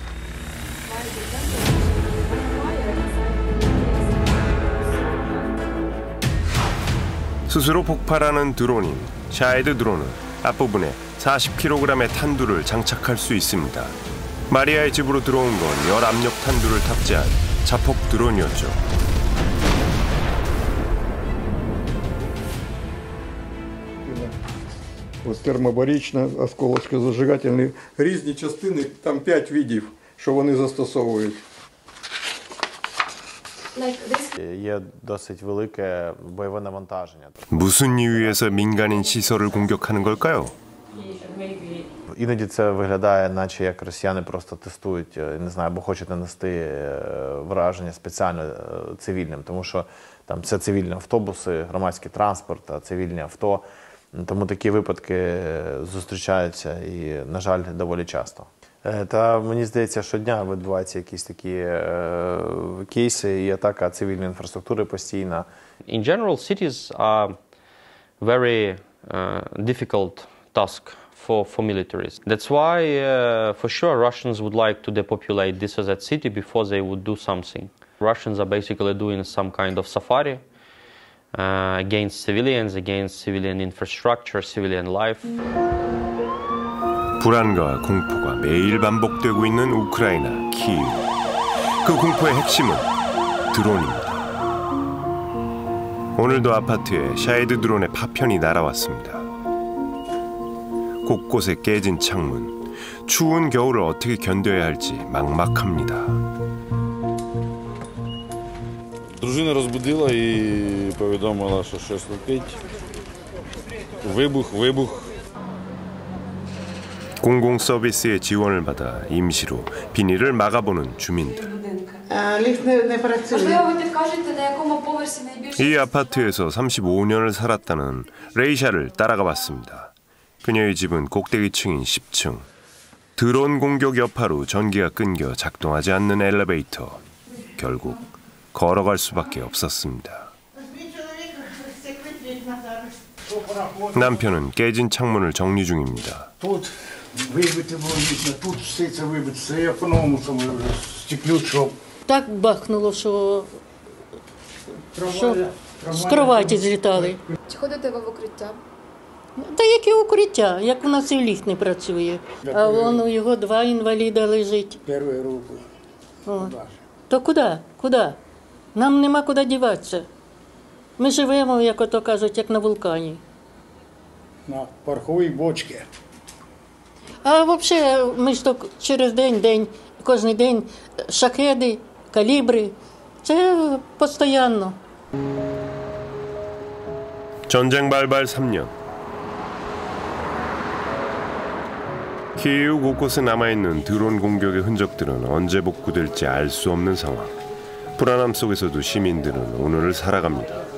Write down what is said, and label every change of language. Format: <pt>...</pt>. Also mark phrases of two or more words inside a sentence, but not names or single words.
<ko>스스로 폭발하는 드론인 샤헤드 드론은 앞부분에 40kg의 탄두를 장착할 수 있습니다. 마리아의 집으로 들어온 건 열압력 탄두를 탑재한 자폭 드론이었죠.</ko> <uk>Ось термобарічна, осколочко-зажигательні. Різні частини, там 5 видів, що вони застосовують. Є досить велике бойове навантаження.</uk> <ko>무슨 이유에서 민간인 시설을 공격하는 걸까요?</ko> <uk>Іноді це виглядає, наче як росіяни просто тестують, не знаю, або хочуть нанести враження спеціально цивільним, тому що там це цивільні автобуси, громадський транспорт, цивільні авто. Тому такі випадки зустрічаються і, на жаль, доволі часто. Та мені здається, щодня відбуваються якісь такі кейси і атака цивільної інфраструктури постійна.</uk> <en>In general, cities are very difficult task for militaries. That's why, for sure, Russians would like to depopulate this or that city before they would do something. Russians are basically doing some kind of safari against civilians, against civilian infrastructure, civilian life.</en> <ko>불안과 공포가 매일 반복되고 있는 우크라이나 키이우. 그 공포의 핵심은 드론입니다. 오늘도 아파트에 샤헤드 드론의 파편이 날아왔습니다. 곳곳에 깨진 창문, 추운 겨울을 어떻게 견뎌야 할지 막막합니다.</ko> <uk>Дружина розбудила і повідомила, що щось летить. Вибух.</uk> <ko>공공 서비스의 지원을 받아 임시로 비닐을 막아보는 주민들.</ko> <uk>Можливо, ви підкажете, на якому поверсі найбільше...</uk> <ko>이 아파트에서 35년을 살았다는 레이샤를 따라가 봤습니다. 그녀의 집은 꼭대기층인 10층. 드론 공격 여파로 전기가 끊겨 작동하지 않는 엘리베이터. 결국 걸어갈 수밖에 없었습니다. 남편은 깨진 창문을 정리 중입니다.</ko> <uk>Так бахнуло, що з кроваті злітали. Чи ходите ви в укриття? Та які укриття, як у нас і ліфт не працює. А вон у його 2 інваліда лежить.</uk> <ru>Первую руку.</ru> <uk>О. То куди? Куди? Нам нема куди діватися. Ми живемо, як ото кажуть, як на вулкані. На пороховій бочці. А взагалі, ми ж то через день, кожен день шахеди, калібри. Це постійно.</uk> <ko>전쟁 발발 3년. 키이우 곳곳에 남아있는 드론 공격의 흔적들은 언제 복구될지 알 수 없는 상황. 불안함 속에서도 시민들은 오늘을 살아갑니다.</ko>